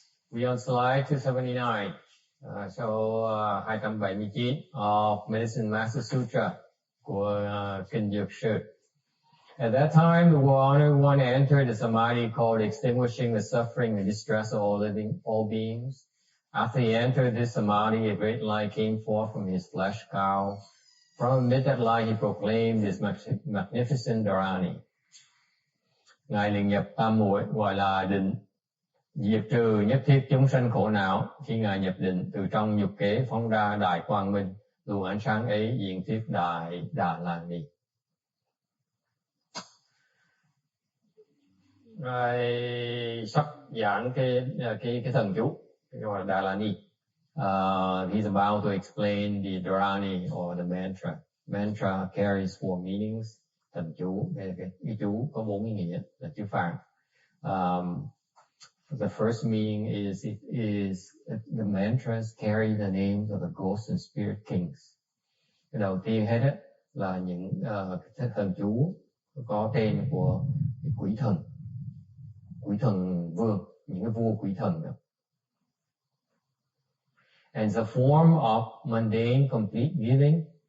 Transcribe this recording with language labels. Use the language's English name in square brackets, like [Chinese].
[English] We on slide 279, [Vietnamese] số 279 [English] of Medicine Master Sutra [Vietnamese] của [English] Kinh Duoc Si. At that time, the Honored One entered the samadhi called extinguishing the suffering and distress of all beings. After he entered this samadhi, a great light came forth from his flesh cow. From amid that light, he proclaimed his magnificent dharani. [Vietnamese] Ngài liền nhập tam muội gọi là định, diệt trừ nhất thiết chúng sanh khổ não. Khi Ngài nhập định, từ trong nhục kế phóng ra đại quang minh, luồng ánh sáng ấy diện tiếp đại Đà La Ni. Ngài sắp giảng cái thần chú gọi là Đà La Ni. [English] He's about to explain the dharani or the mantra. Mantra carries four meanings. [Vietnamese] Thần chú, cái chú có 4 ý nghĩa là chữ Phạn. [English] The first meaning is the mantras carry the names of the ghost and spirit kings. [Vietnamese] Cái đầu tiên hết á là những thần chú có tên của quỷ thần vương, những cái vua quỷ thần đó. [English] And the form of mundane complete giving.